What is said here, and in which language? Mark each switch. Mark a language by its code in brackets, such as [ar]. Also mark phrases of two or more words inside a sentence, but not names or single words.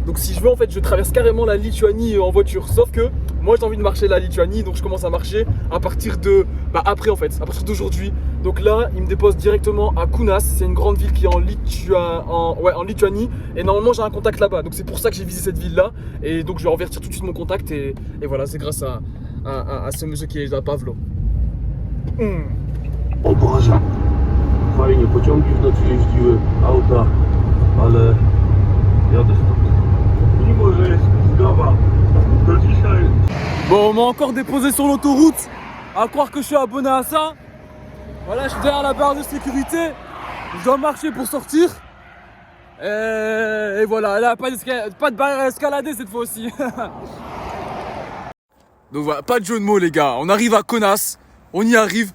[fr] Donc si je veux en fait je traverse carrément la Lituanie en voiture. Sauf que moi j'ai envie de marcher la Lituanie, donc je commence à marcher à partir de... Bah après en fait, à partir d'aujourd'hui. Donc là il me dépose directement à Kaunas, c'est une grande ville qui est en Lituanie. Et normalement j'ai un contact là-bas, donc c'est pour ça que j'ai visé cette ville là. Et donc je vais renvertir tout de suite mon contact et voilà, c'est grâce à ce monsieur qui est là, Pavlo. [pl] O Boże, fajnie, pociągi w nocy jeździły, auta, ale jadę stąd. Mimo, że jest zgoda, to dzisiaj... [fr] Bon, on m'a encore déposé sur l'autoroute, à croire que je suis abonné à ça. Voilà, je suis derrière la barre de sécurité, je dois marcher pour sortir. Et voilà, là, pas de barrière à escalader cette fois aussi. Donc voilà, pas de jeu de mots les gars, on arrive à Kaunas, on y arrive.